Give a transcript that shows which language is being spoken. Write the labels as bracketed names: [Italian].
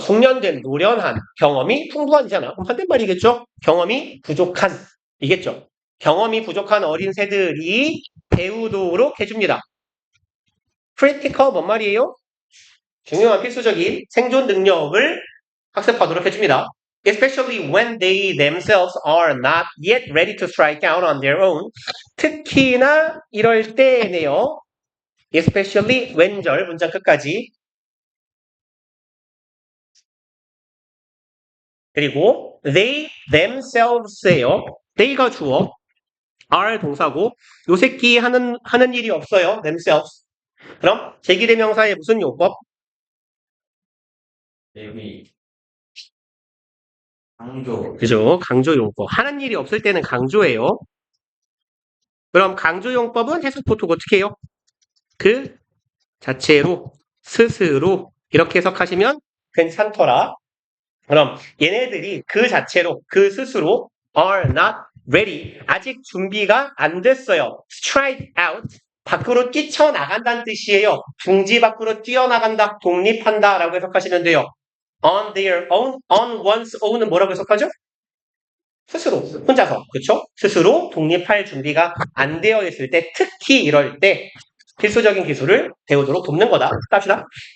[Korean] 숙련된, 노련한, 경험이 풍부한이잖아. 그럼 반대말이겠죠? 경험이 부족한 이겠죠. 경험이 부족한 어린 새들이 배우도록 해줍니다. critical 뭔 말이에요? 중요한 필수적인 생존 능력을 학습하도록 해줍니다. [English] Especially when they themselves are not yet ready to strike out on their own. [Korean] 특히나 이럴 때네요. Especially when절 문장 끝까지. 그리고 [English] they themselves [Korean] 예요. they가 주어, are 동사고 요 새끼 하는 일이 없어요. [English] themselves. [Korean] 그럼 제기대명사의 무슨 용법? 대비 강조 그죠? 강조 용법. 하는 일이 없을 때는 강조예요. 그럼 강조 용법은 해석 보통 어떻게 해요? 그 자체로, 스스로 이렇게 해석하시면 괜찮더라. 그럼 얘네들이 그 자체로, 그 스스로 [English] are not ready. [Korean] 아직 준비가 안 됐어요. [English] strike out. [Korean] 밖으로 뛰쳐나간다는 뜻이에요. 둥지 밖으로 뛰어나간다, 독립한다 라고 해석하시면 돼요. [English] on their own, on one's own [Korean] 은 뭐라고 해석하죠? 스스로, 혼자서, 그쵸? 스스로 독립할 준비가 안 되어 있을 때, 특히 이럴 때 필수적인 기술을 배우도록 돕는 거다. 합시다.